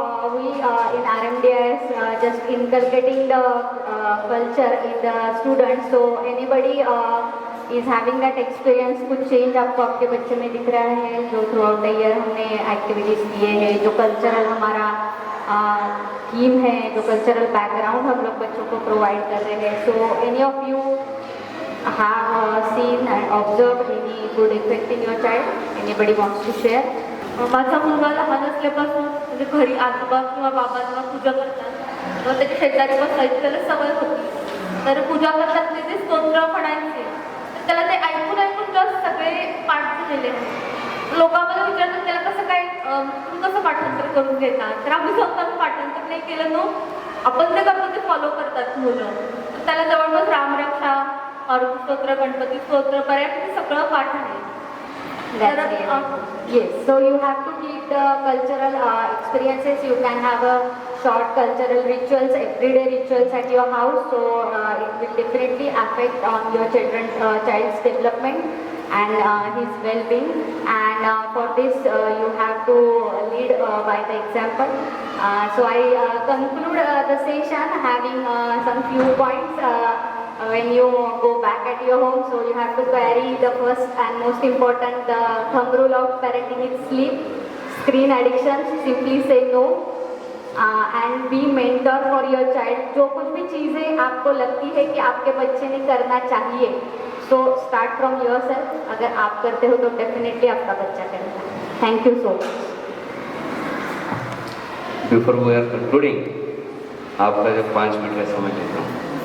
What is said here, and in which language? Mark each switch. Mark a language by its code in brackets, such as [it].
[en] We in RMDS just inculcating the culture in the students. So anybody is having that experience, [hi] कुछ change आपको आपके बच्चे में दिख रहा है जो थ्रू आउट द ईयर हमने एक्टिविटीज़ किए हैं, जो कल्चरल हमारा थीम है, जो कल्चरल बैकग्राउंड हम लोग बच्चों को प्रोवाइड कर रहे हैं. [en] So any of you have seen and observed any good effect in your child? Anybody wants to share? [mr] माझा मुलगा लहान असल्यापासून म्हणजे घरी आजोबा किंवा बाबा जेव्हा पूजा करतात तेव्हा त्याच्या शेजारी बसायची त्याला सवय होती. तर पूजा करतात ते स्तोत्र म्हणायचे, तर त्याला ते ऐकून ऐकून जस्ट सगळे पाठ झालेले आहेत. लोक आम्हाला विचारतात त्याला कसं काय तुम्ही कसं पाठांतर करून घेतात, तर आम्ही स्वतः पाठांतर नाही केलं नो आपण ते करतो ते फॉलो करतात मुलं. तर त्याला जवळपास रामरक्षा, मारुती स्तोत्र, गणपती स्तोत्र बऱ्यापैकी सगळं पाठ आहे. [en] Yes, so you have to keep the cultural experiences. You can have a short cultural rituals, everyday rituals at your house. So it will definitely affect on your child's development and his well-being. And for this, you have to lead by the example. So I conclude the session having some few points. When you go back at your home, so you have to carry the first and most important the thumb rule of parenting is sleep, screen addiction, simply say no, and be mentor for your child. [hi] जो कुछ भी चीज़ें आपको लगती है कि आपके बच्चे ने करना चाहिए, [en] so start from yourself. [hi] अगर आप करते हो तो definitely आपका बच्चा करेगा. [en] Thank you so much. Before we are concluding, [hi] आपका जो 5 मिनट का समय लेता हूँ.